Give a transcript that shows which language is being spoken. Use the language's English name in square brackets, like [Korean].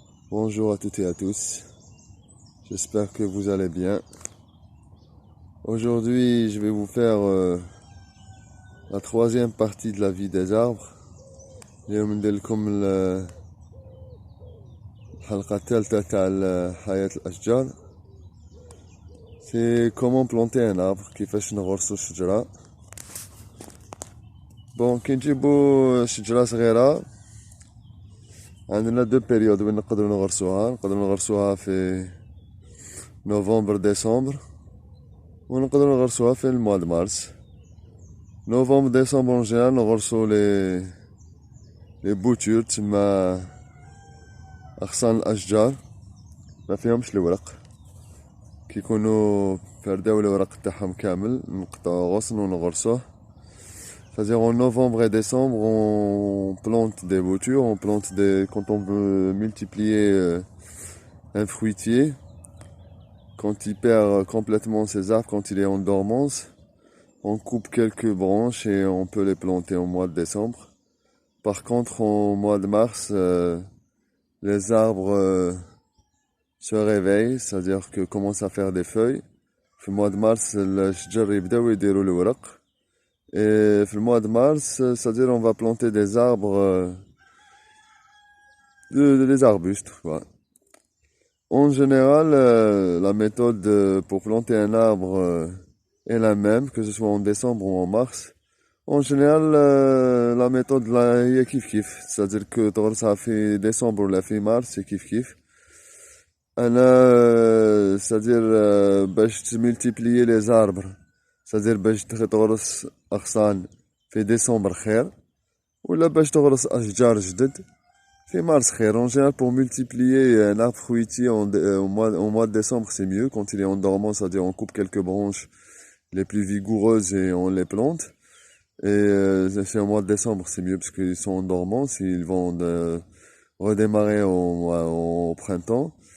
[French] Bonjour à toutes et à tous. J'espère que vous allez bien. Aujourd'hui, je vais vous faire la troisième partie de la vie des arbres. [Arabic] اليوم ندير لكم الحلقة الثالثة تاع حياة الأشجار. [French] C'est comment planter un arbre, [Arabic] كيفاش نغرسو الشجرة. بون كي نجيبو شجرة صغيرة عندنا دو بيريود وين نقدروا نغرسوها في نوفمبر ديسمبر ونقدروا نغرسوها في الموا دو مارس. نوفمبر ديسمبر اون جينيرال نغرسو لي بوتور تما اغصان الاشجار ما فيهمش الورق، كي يكونوا فرداو الورق تاعهم كامل نقطعو غصن ونغرسوه. [French] C'est-à-dire en novembre et décembre, on plante des boutures, quand on veut multiplier un fruitier, quand il perd complètement ses arbres, quand il est en dormance, on coupe quelques branches et on peut les planter au mois de décembre. Par contre, au mois de mars, les arbres se réveillent, c'est-à-dire que commencent à faire des feuilles. Au mois de mars, [Arabic] الشجر يبداو يديروا الورق. [French] Et le mois de mars, c'est-à-dire on va planter des arbres, des arbustes, quoi. En général, la méthode pour planter un arbre est la même, que ce soit en décembre ou en mars. En général, la méthode là, [Arabic] هي كيف كيف, [French] c'est-à-dire que [Arabic] تغرسها في [French] décembre ولا في mars, c'est [Arabic] كيف كيف. [French] أنا, c'est-à-dire [Arabic] باش [French] multiplier les arbres. C'est-à-dire [Arabic] باش تغرس أغصان في ديسمبر خير ولا باش تغرس أشجار جدد في مارس خير. [French] En général, pour multiplier un arbre fruitier au mois de décembre, c'est mieux. Quand il est en dormance, c'est-à-dire on coupe quelques branches les plus vigoureuses et on les plante. Et c'est au mois de décembre, c'est mieux parce qu'ils sont en dormance, ils vont redémarrer au printemps.